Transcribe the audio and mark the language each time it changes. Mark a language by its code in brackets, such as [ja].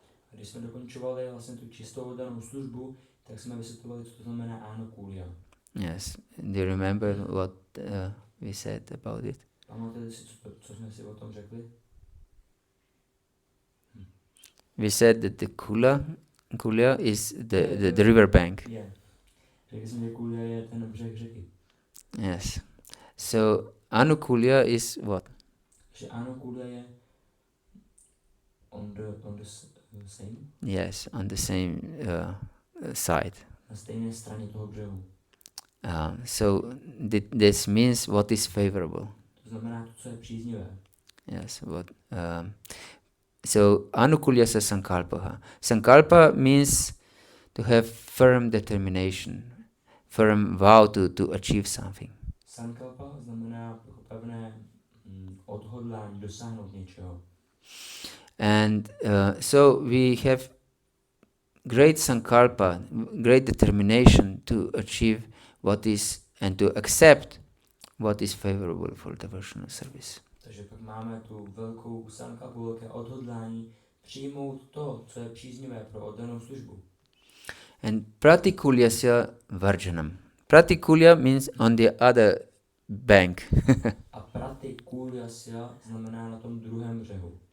[cs] Když jsme dokončovali vlastně tu čistou oddanou službu, tak jsme vysvětlovali, co to znamená anukulya. [en] Yes. Do you remember what we said about it? [cs] Pamatujete si, co jsme si o tom řekli? [en] We said that the kulya is the river bank. Yeah. [cs] Řekli jsme, že kulya je ten břeh řeky. [en] Yes. So anukulya is what? [cs] Že anukulya je [en] on the same? Yes, on the same side. [cs] Na stejné straně toho břehu. [en] So this means what is favorable. [cs] To znamená to, co je příznivé. [en] Yes. So anukulyasya sankalpaha. Sankalpa means to have firm determination, firm vow to achieve something. [cs] Sankalpa znamená pevné odhodlání dosáhnout něčeho. [en] And so we have great sankalpa, great determination to achieve what is and to accept what is favorable for devotional service. [cs] Takže pak máme tu velkou sankalpu, velké odhodlání přijmout to, co je příznivé pro oddanou službu. [en] And pratikulyasya varjanam. Pratikulya means on the other bank. [cs] A pratikulyasya znamená na tom druhém břehu.